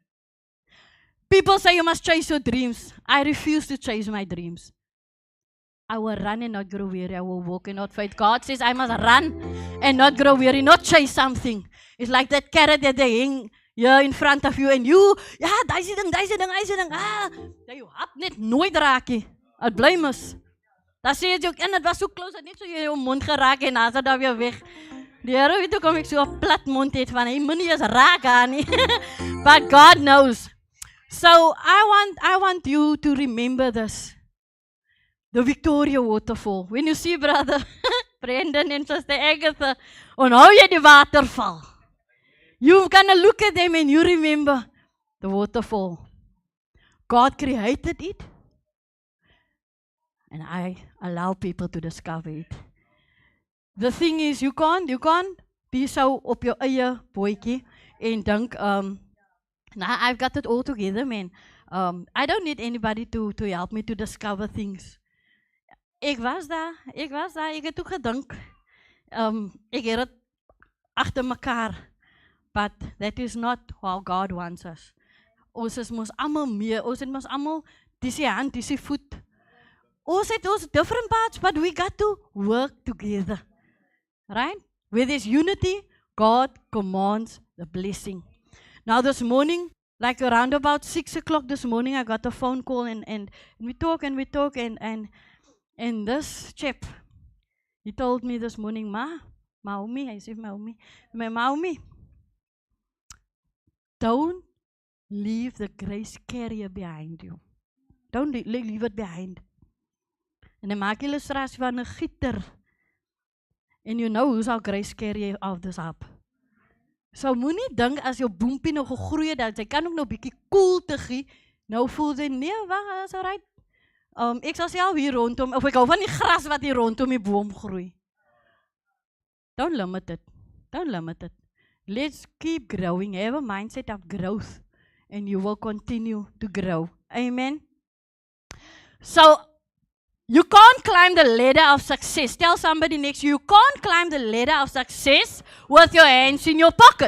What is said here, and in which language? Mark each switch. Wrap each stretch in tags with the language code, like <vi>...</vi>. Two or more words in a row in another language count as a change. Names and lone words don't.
<en>People say you must chase your dreams. I refuse to chase my dreams. I will run and not grow weary. I will walk and not faint. God says I must run and not grow weary, not chase something. It's like that carrot that they hang here in front of you and you,</en> <af>ja, daai ding, jy hap net nooit raak nie. Het bly mis. Dan sê jy ook, en het was</af> <en>so close,</en> <af>het net so jy jou mond geraak en dan is het dan weer weg. Die Here weet ook om ek so 'n plat mond het van, hy moet nie eens raak aan nie.</af> <en>But God knows. So I want you to remember this. The Victoria waterfall. When you see brother Brendan and sister Agatha,</en> <af>onthou jy die waterval.</af> <en>You're gonna look at them and you remember the waterfall. God created it. And I allow people to discover it. The thing is, you can't be so</en> <af>op jou eie bootjie en dink,</af> <en>nah, I've got it all together, man. I don't need anybody to help me to discover things.</en> <af>Ek was daar, ek het ook gedink, ek het het agter mekaar,</af> <en>but that is not how God wants us.</en> <af>Ons mos almal meer, ons het mos almal, dis die hand, dis die voet. Ons het ons</af> <en>different parts, but we got to work together. Right? Where there's unity, God commands the blessing. Now this morning, like around about 6 o'clock this morning, I got a phone call and we talk and this chap, he told me this morning, Maumi, I said Maumi, don't leave the grace carrier behind you. Don't leave it behind.</en> <af>En dan maak jy illustrasie van 'n gieter.</af> <en>And you know who's our grace carrier of this up.</en> <af>So moenie dink as jou boompie nog gegroei het, dat jy kan ook nog bietjie koel te gee. Nou voel jy, nee, wag, is alright. Ek sal self hier rondom, of ek hou van die gras wat hier rondom die boom groei.</af> <en>Don't limit it. Don't limit it. Let's keep growing. Have a mindset of growth. And you will continue to grow. Amen. So, you can't climb the ladder of success. Tell somebody next to you, you can't climb the ladder of success with your hands in your pocket.</en>